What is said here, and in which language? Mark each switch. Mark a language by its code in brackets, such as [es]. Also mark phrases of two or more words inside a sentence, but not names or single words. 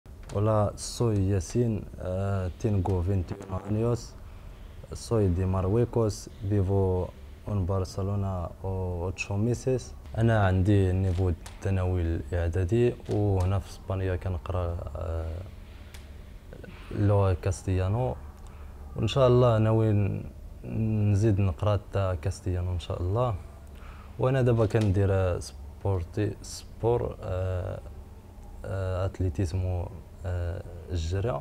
[es] Hola, soy Yasin, tengo 21 años, soy de Marruecos, vivo en Barcelona 8 meses. [ar] أنا عندي النيفو الثانوي الإعدادي، وهنا في إسبانيا كنقرا اللغة كاستيانو، وإن شاء الله ناوي نزيد نقرا حتى كاستيانو إن شاء الله. وأنا دابا كندير سبور اتليتيزمو، الجري.